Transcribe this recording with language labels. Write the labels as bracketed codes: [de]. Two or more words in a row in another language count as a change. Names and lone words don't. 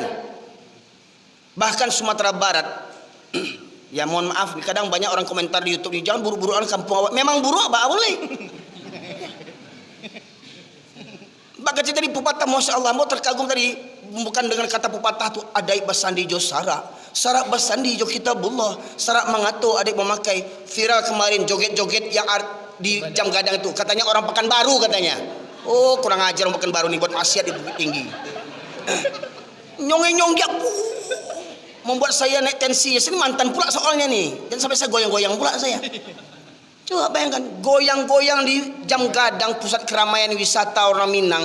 [id] Bahkan Sumatera Barat. Ya mohon maaf, kadang banyak orang komentar di YouTube, jangan buru-buru orang kampung awak. Memang buruk apa boleh. Bahkan tadi pepatah, Masya Allah, mau terkagum tadi, bukan dengan kata pepatah tu [min] adik basandi jo sarak basandi jo kitabullah, sarak mangato adik memakai. [id] Viral kemarin joget-joget yang di jam gadang itu, katanya orang Pekanbaru katanya. Oh kurang ajar orang Pekanbaru nih buat maksiat di Bukit Tinggi. Nyonge-nyonggak membuat saya naik tensi. Sini mantan pula soalnya nih, dan sampai saya goyang-goyang pula saya. Coba bayangkan, goyang-goyang di jam gadang pusat keramaian wisata orang Minang.